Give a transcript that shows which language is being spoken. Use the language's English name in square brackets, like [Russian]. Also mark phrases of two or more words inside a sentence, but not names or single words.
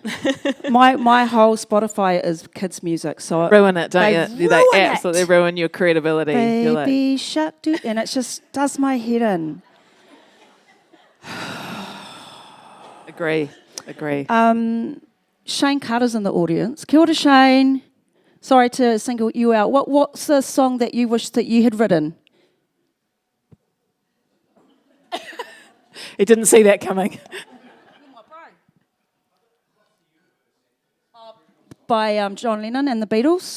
[English] My whole Spotify is kids' music, so ruin it, don't you? They absolutely it. ruin your credibility. Baby shark, dude, and it just does my head in. Agree. Shane Carter's in the audience. [Māori] Kia ora, Shane. [English] Sorry to single you out. What's the song that you wish that you had written? He didn't see that coming. By John Lennon and the Beatles.